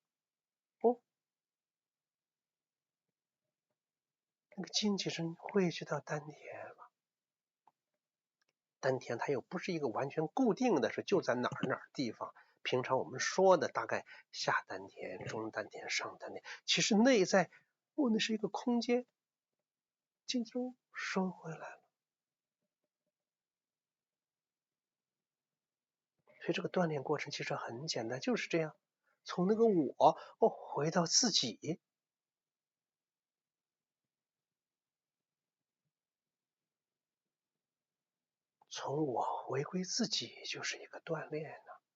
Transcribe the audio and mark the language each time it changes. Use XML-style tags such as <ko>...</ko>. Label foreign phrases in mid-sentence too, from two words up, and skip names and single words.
<zh>那个精气神汇聚到丹田了。丹田它又不是一个完全固定的，是就在哪儿地方。平常我们说的大概下丹田、中丹田、上丹田，其實內在那是一個空間，精氣收回來了。所以這個鍛鍊過程其實很簡單，就是這樣，從那個我回到自己。從我回歸自己就是一個鍛鍊呢。</zh>